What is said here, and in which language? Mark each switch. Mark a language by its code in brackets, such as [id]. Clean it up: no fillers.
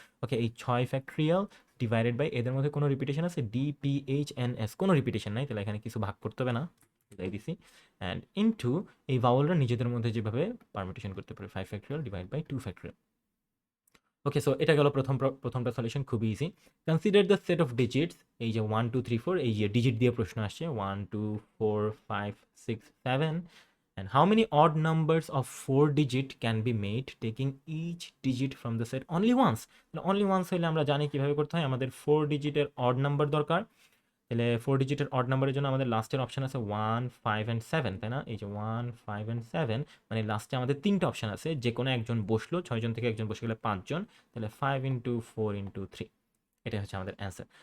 [bn] ওকে, এই 6 factorial divided by, এদের মধ্যে কোনো রিপিটেশন আছে? DPHNS, কোনো রিপিটেশন নাই, তাহলে এখানে কিছু ভাগ করতে হবে না, বুঝাই দিছি। অ্যান্ড ইনটু এই ভাওয়েলরা নিজেদের মধ্যে যেভাবে পারমিটেশন করতে পারে, 5 factorial divide by 2 factorial. Okay, so এটা গেল প্রথমটা সলিউশন, খুবই easy. [en] Consider the set of digits. [bn] এই যে 1 2 3 4, এই যে ডিজিট দিয়ে প্রশ্ন আসছে, [en] 1 2 4 5 6 7, and how many odd numbers of 4 digit can be made taking each digit from the set only once? only once [bn] হলে আমরা জানি কিভাবে করতে হয়। আমাদের 4 ডিজিটের অড নাম্বার দরকার। তাহলে 4 ডিজিটের অড নাম্বারের জন্য আমাদের লাস্টের অপশন আছে 1 5 অ্যান্ড 7, তাই না? এই যে 1 5 অ্যান্ড 7, মানে লাস্টে আমাদের 3টা অপশন আছে, যে কোনো একজন বসলো, 6 জন থেকে একজন বসে গেলে 5 জন, তাহলে 5 ইন্টু 4 ইন্টু 3, এটাই হচ্ছে আমাদের অ্যান্সার।